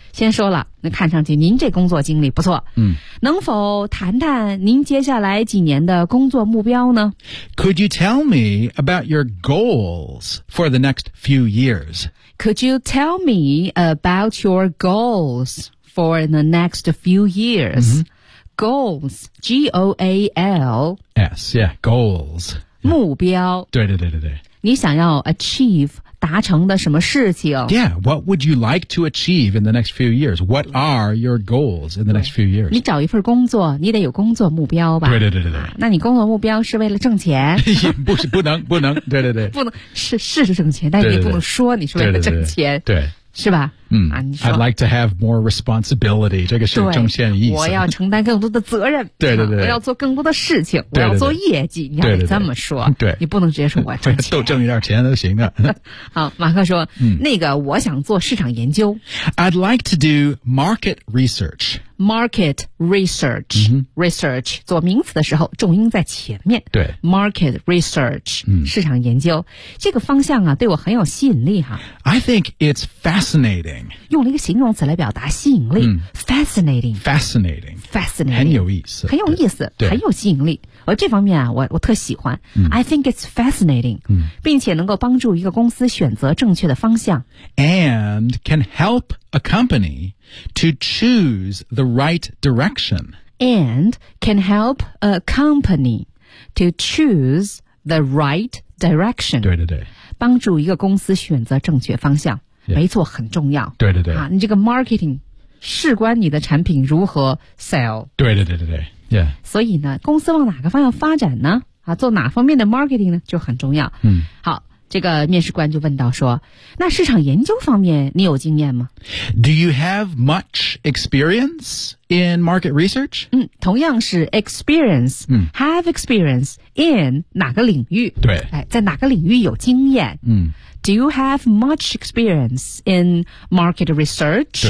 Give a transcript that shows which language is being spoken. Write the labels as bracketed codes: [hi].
[zh] 先说了，那看上去您这工作经历不错。嗯，能否谈谈您接下来几年的工作目标呢 [en] ？Could you tell me about your goals for the next few years? Could you tell me about your goals for the next few years?、嗯、 goals, G O A L S, yeah, goals, [zh] 目标。对对对对对，你想要 achieve。达成的什么事情 [en] Yeah, what would you like to achieve in the next few years? What are your goals in the next few years? [zh] 你找一份工作你得有工作目标吧对对对对对、啊、那你工作目标是为了挣钱不能对对对不能是挣钱但你不能说你是为了挣钱对, 对, 对, 对, 对是吧嗯、啊、 [en] I'd like to have more responsibility [zh] 这个是中线意思我要承担更多的责任对对对我要做更多的事情对对对我要做业绩你要这么说对, 对, 对你不能直接说我要挣钱都挣一点钱都行的好马克说、嗯、那个我想做市场研究 [en] I'd like to do market research market research、嗯、 [zh] research 做名词的时候重音在前面对 [en] market research、嗯、 [zh] 市场研究这个方向啊对我很有吸引力哈 [en] I think it's fascinating [zh] 用了一个形容词来表达吸引力、嗯、 [en] fascinating fascinating fascinating [zh] 很有意思很有意思很有吸引力而这方面啊我特喜欢、嗯、 [en] I think it's fascinating、嗯、 [zh] 并且能够帮助一个公司选择正确的方向 [en] and can help a company to choose the right direction and can help a company to choose the right direction [zh] 对对对帮助一个公司选择正确方向 [en] Yeah. [zh] 没错很重要对对对、啊、你这个 marketing 事关你的产品如何 sell 对对对对对、yeah. 所以呢公司往哪个方向发展呢、啊、做哪方面的 marketing 呢就很重要、嗯、好这个面试官就问到说那市场研究方面你有经验吗 [en] Do you have much experience in market research?、 [zh] 嗯、同样是 experience、嗯、 [en] have experience in 哪个领域 [zh] 对、哎、在哪个领域有经验嗯 [en] Do you have much experience in market research?